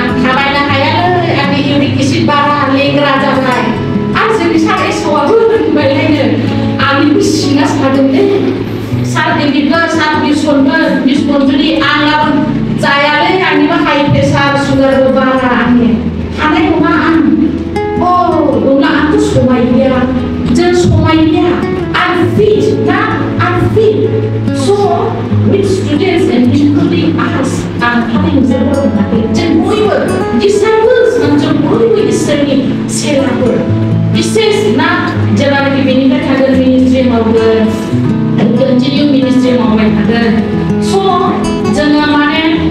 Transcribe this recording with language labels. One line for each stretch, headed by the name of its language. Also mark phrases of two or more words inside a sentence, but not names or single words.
Bodo: थाबायनो हायालै आंनि
English: uric acid
Bodo: बारा लेंग्रा जाबाय आरो जोंनि सार एसावाबो होनबायलायनो आंनिबो सिङा सादोंलै सार देबिबो सार बिसबो जुदि आंनाबो जायालै आंनिबो
English: high pressure
Bodo: सुगारबो बारा आंनि हानाय नङा आं होनब्ला आंथ' समायलिया जों समायलिया unfit ना
English: unfit so with students and including us
Bodo: आं हानाय नोंसोरबो होनाखै जों बयबो disciples जों बयबो इसोरनि सेलाफोर बिसेस ना जेब्लानाखि बेनिफ्राय थागोन मिनिस्ट्रि मावगोन
English: continue ministry
Bodo: मावबाय थागोन स' जोङो माने